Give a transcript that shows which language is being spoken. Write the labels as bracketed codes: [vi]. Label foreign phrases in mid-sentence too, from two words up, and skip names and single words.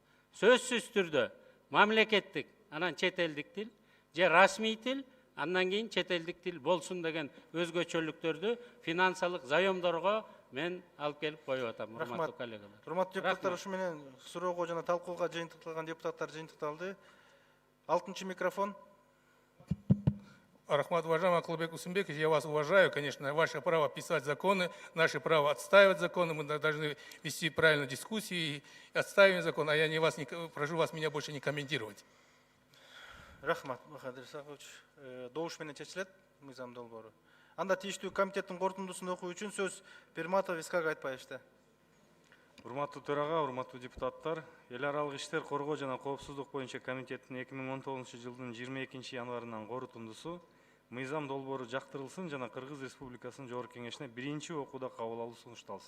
[ky] Сөзсүз түрдө мамлекеттик, анан чет элдик тил, же расмий тил, андан кийин чет элдик тил болсун деген өзгөчөлүктөрдү финансылык заемдорго мен алып келип коюп атам, урматтуу коллегалар. Урматтуу депутаттар, ушу менен суроого жана талкууга жыйынтыкталган депутаттар жыйынтыкталды. [ru] 6-й микрофон. Рахмат, уважаемый Акылбек Усумбекович, я вас уважаю, конечно, ваше право писать законы, наше право отстаивать законы, мы должны вести правильную дискуссию и отстаивать закон, а я не вас, прошу вас меня больше не комментировать. [ky] Рахмат, Бахадыр Исақович. Добуш менен чечилет, мыйзам долбоору. Анда тийиштүү комитеттин корутундусун окуу үчүн сөз Перматов Исхак Айтбаевичте. Урматтуу төрага, урматтуу депутаттар, эл аралык иштер коргоо жана коопсуздук боюнча комитеттин 2019-жылдын 22-январынан корутундусу мыйзам долбоору жактырылсын жана Кыргыз Республикасынын Жогорку Кеңешине биринчи окууда кабыл алуу сунушталсын.